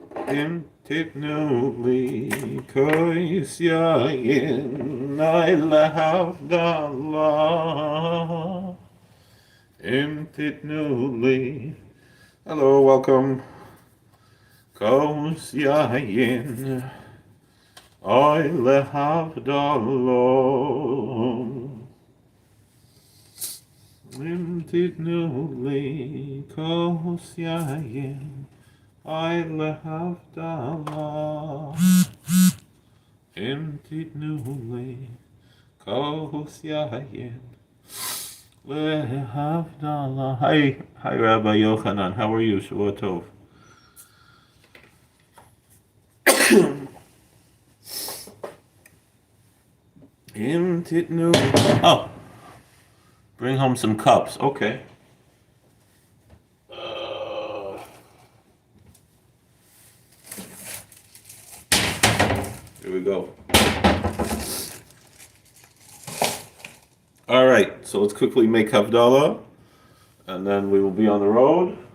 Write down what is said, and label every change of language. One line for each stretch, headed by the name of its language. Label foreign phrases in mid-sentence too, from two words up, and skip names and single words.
Hebrew: אם תתנו לי כוס יין נאילה הבדלה אם תתנו לי.
English: Hello, welcome.
Hebrew: כוס יין נאילה הבדלה אם תתנו לי כוס יין הבדלה אם תתנו לי כוס יין הבדלה.
English: Hi, Rabbi Yochanan. How are you?
Hebrew: שבוע טוב. אם תתנו.
English: Oh, bring home some cups. Okay. Here we go. All right, so let's quickly make Havdalah, and then we will be on the road.